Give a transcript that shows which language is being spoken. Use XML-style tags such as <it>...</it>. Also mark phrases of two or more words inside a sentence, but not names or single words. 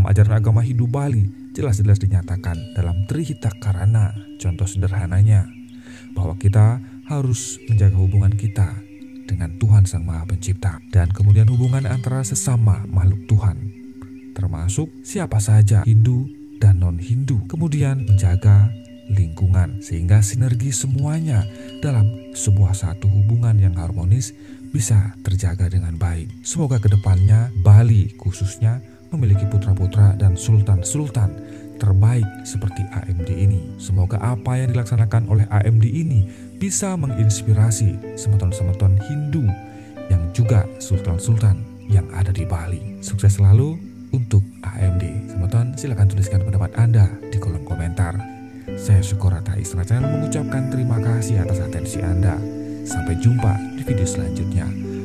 <id>ajaran agama Hindu Bali jelas-jelas dinyatakan dalam Trihita Karana, contoh sederhananya, bahwa kita harus menjaga hubungan kita dengan Tuhan Sang Maha Pencipta, dan kemudian hubungan antara sesama makhluk Tuhan, termasuk siapa saja, Hindu dan non-Hindu, kemudian menjaga lingkungan sehingga sinergi semuanya dalam sebuah satu hubungan yang harmonis bisa terjaga dengan baik. Semoga kedepannya Bali khususnya memiliki putra-putra dan sultan-sultan terbaik seperti AMD ini. Semoga apa yang dilaksanakan oleh AMD ini bisa menginspirasi semeton-semeton Hindu yang juga sultan-sultan yang ada di Bali. Sukses selalu untuk AMD. Semeton, silakan tuliskan pendapat Anda di kolom komentar. Saya Syukurata Isra Channel mengucapkan terima kasih atas atensi Anda. Sampai jumpa di video selanjutnya.</id>